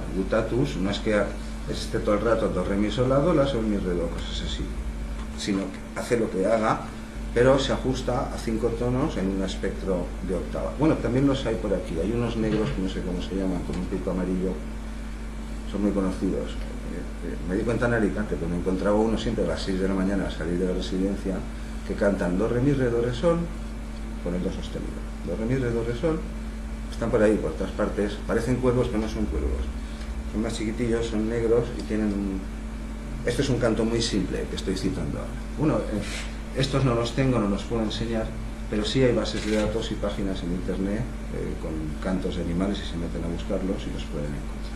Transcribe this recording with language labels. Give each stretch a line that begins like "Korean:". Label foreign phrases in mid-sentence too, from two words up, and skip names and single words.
Spanish: Gutatus no es que esté todo el rato do, re, mi, sol, la, do, la, sol, mi, re, do, cosas así, sino que hace lo que haga, pero se ajusta a 5 tonos en un espectro de octava. Bueno, también los hay por aquí. Hay unos negros que no sé cómo se llaman, con un pico amarillo, son muy conocidos. Me di cuenta en Alicante, pero me encontraba uno siempre a las 6 de la mañana al salir de la residencia, que cantan do, re, mi, re, do, re, sol, con el do sostenido. Do, re, mi, re, do, re, sol. Están por ahí, por todas partes. Parecen cuervos, pero no son cuervos. Son más chiquitillos, son negros y tienen un... Este es un canto muy simple que estoy citando ahora. Bueno, estos no los tengo, no los puedo enseñar, pero sí hay bases de datos y páginas en internet con cantos de animales y se meten a buscarlos y los pueden encontrar.